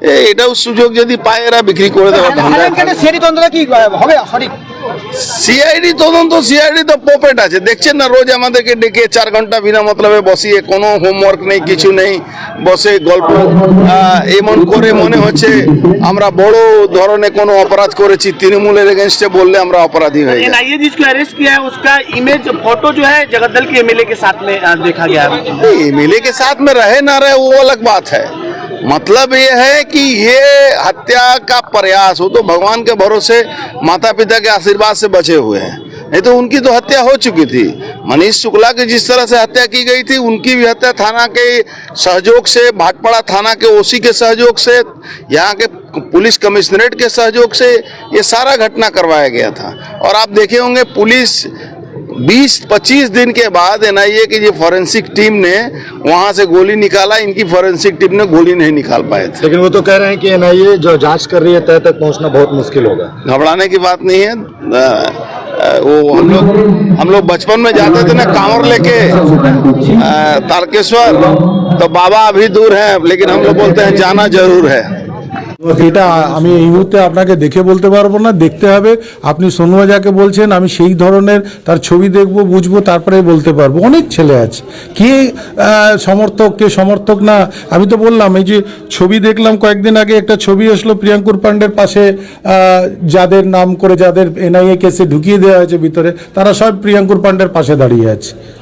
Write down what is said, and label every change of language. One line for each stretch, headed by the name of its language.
Bangla: এটাও সুযোগ যদি পায় এরা বিক্রি করে দেওয়া। সিআইডি তদন্ত, সিআইডি তো পপেট আছে, দেখছেন না? রোজ আমাদেরকে ডেকে 4 ঘন্টা বিনা মতলবে বসিয়ে, কোনো হোমওয়ার্ক নেই, কিছু নেই, বসে গল্প এমন করে মনে হচ্ছে আমরা বড় ধরনের কোনো অপরাধ করেছি। তৃণমূলের এগেনস্টে বললে আমরা অপরাধী হয়ে যাই।
Hindi: एनआईए जिसको अरेस्ट किया है उसका इमेज फोटो जो है जगद्दल के एमएलए के साथ में देखा गया है। एमएलए के साथ में रहे ना रहे वो अलग बात है। मतलब ये है कि ये हत्या का प्रयास, वो तो भगवान के भरोसे माता पिता के आशीर्वाद से बचे हुए हैं, नहीं तो उनकी तो हत्या हो चुकी थी। मनीष शुक्ला की जिस तरह से हत्या की गई थी, उनकी भी हत्या थाना के सहयोग से, भाटपाड़ा थाना के ओसी के सहयोग से, यहाँ के पुलिस कमिश्नरेट के सहयोग से ये सारा घटना करवाया गया था। और आप देखे होंगे पुलिस 20-25 दिन के बाद एनआईए की जो फॉरेंसिक टीम ने वहां से गोली निकाला, इनकी फॉरेंसिक टीम ने गोली नहीं निकाल पाए थे। लेकिन वो तो कह रहे हैं कि एनआईए जो जांच कर रही है तय तक पहुंचना बहुत मुश्किल होगा। घबराने की बात नहीं है। वो हम लोग बचपन में जाते थे ना कांवर लेके तारकेश्वर, तो बाबा अभी दूर है, लेकिन हम लोग बोलते हैं जाना जरूर है।
Bangla: এটা আমি এই মুহূর্তে আপনাকে দেখে বলতে পারবো না, দেখতে হবে। আপনি সোনুয়া যাকে বলছেন, আমি সেই ধরনের তার ছবি দেখবো, বুঝবো, তারপরে বলতে পারবো। অনেক ছেলে আছে, কে সমর্থক কে সমর্থক না। আমি তো বললাম, এই যে ছবি দেখলাম কয়েকদিন আগে, একটা ছবি আসলো প্রিয়াঙ্কুর পান্ডের পাশে, যাদের নাম করে, যাদের এনআইএ কেসে ঢুকিয়ে দেওয়া হয়েছে ভিতরে, তারা সব প্রিয়াঙ্কুর পান্ডের পাশে দাঁড়িয়ে আছে।